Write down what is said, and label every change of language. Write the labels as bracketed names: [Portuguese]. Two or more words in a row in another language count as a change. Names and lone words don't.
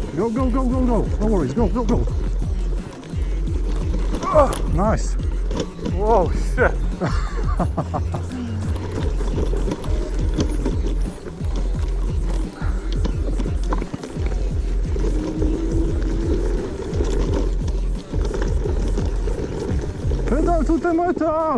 [English] go, go, go, go. No worries, go, go, go. Oh, nice. Whoa, shit. Pedal to the metal.